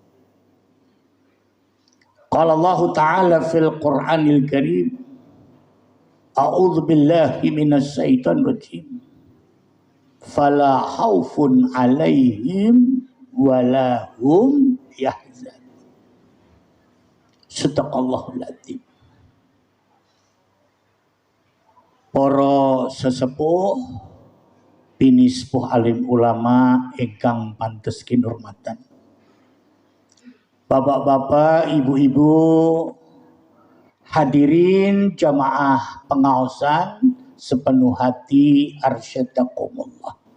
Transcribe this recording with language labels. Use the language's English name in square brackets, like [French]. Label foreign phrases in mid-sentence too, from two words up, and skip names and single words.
[Arabic] قال الله تعالى في القرآن الكريم أعوذ بالله من الشيطان الرجيم. فلا خوف عليهم ولا هم يحزنون. صدق الله العظيم. [Javanese] Para sesepuh, bini sepuh alim ulama ingkang pantes kinurmatan, bapak-bapak, ibu-ibu, hadirin jamaah pengaosan sepenuh hati arsyadakumullah.